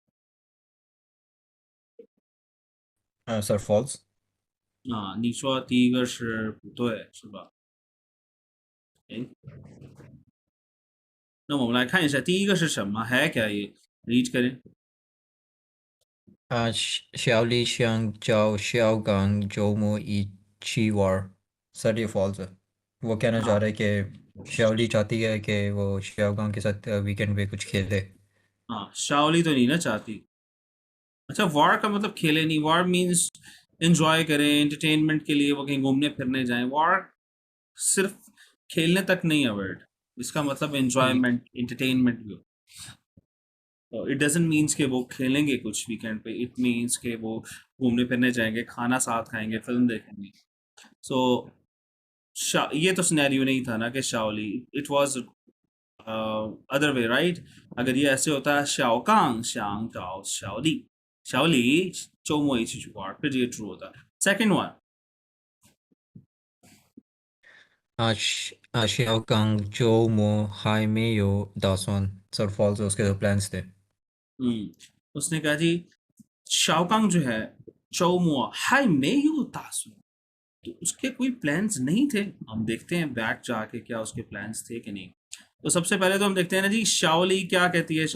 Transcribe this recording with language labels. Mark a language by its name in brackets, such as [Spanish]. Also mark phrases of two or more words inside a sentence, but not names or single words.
[English] sir false. [Chinese] 你说第一个是不对，是吧？诶，那我们来看一下第一个是什么 [Hindi] है क्या ये रीड करें। [Chinese] 小李想找小刚周末一起玩儿 [Hindi] सर ये फॉल्स है। वो कहना चाह रहा है कि श्यावली चाहती है कि वो श्यावगांव के साथ वीकेंड पे कुछ खेले। शाओली तो नहीं ना चाहती। अच्छा, वार का मतलब खेले नहीं, वार [English] means enjoy [Hindi] करें, एंटरटेनमेंट के लिए वो कहीं घूमने फिरने जाएं। वार सिर्फ खेलने तक नहीं है वर्ड, इसका मतलब [English] enjoyment entertainment [Hindi] भी हो। तो [English] it doesn't means [Hindi] कि वो खेलेंगे कुछ वीकेंड पे, [English] it means [Hindi] कि वो घूमने फिरने जाएंगे, खाना साथ खाएंगे, फिल्म देखेंगे। सो ये तो सिनेरियो नहीं था ना कि शाओली, [English] it was other way right. [Hindi] अगर ये ऐसे होता है शाओकांग शांग जाओ शाओली शाओली चौमो इची चुकार, फिर ये ट्रू होता। [English] second one [Chinese] 小刚周末还没有打算 [Hindi] सर फॉल्स उसके जो प्लान्स थे। उसने कहा जी शाओकांग जो है [Chinese] 周末还没有打算, [Hindi] तो उसके कोई प्लान्स नहीं थे। हम देखते हैं बैक जाके क्या उसके प्लान्स थे कि नहीं। तो सबसे पहले तो हम देखते हैं ना जी, शाओली क्या कहती है।